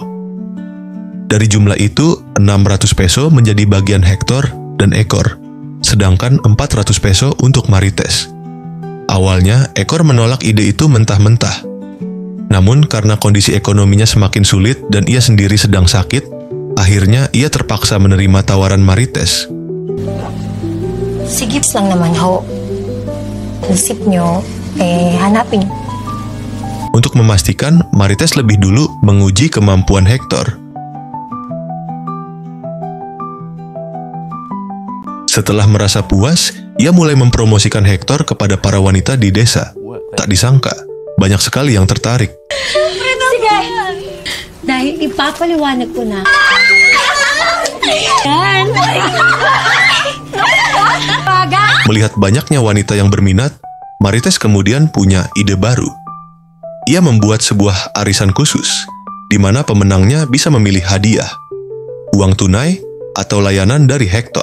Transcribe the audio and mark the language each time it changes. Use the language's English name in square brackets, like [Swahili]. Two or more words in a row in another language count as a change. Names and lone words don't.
[Indonesian] Dari jumlah itu, 600 peso menjadi bagian Hector dan Ekor, sedangkan 400 peso untuk Marites. Awalnya, Ekor menolak ide itu mentah-mentah. Namun, karena kondisi ekonominya semakin sulit dan ia sendiri sedang sakit, akhirnya ia terpaksa menerima tawaran Marites. [Filipino] Sige lang naman ho. Isip nyo, hanapin. [Indonesian] Untuk memastikan, Marites lebih dulu menguji kemampuan Hector. Setelah merasa puas, ia mulai mempromosikan Hector kepada para wanita di desa. Tak disangka, banyak sekali yang tertarik. [Filipino] Sige! Dahil ipapaliwanag ko na. [Indonesian] Melihat banyaknya wanita yang berminat, Marites kemudian punya ide baru. Ia membuat sebuah arisan khusus, di mana pemenangnya bisa memilih hadiah, uang tunai, atau layanan dari Hector.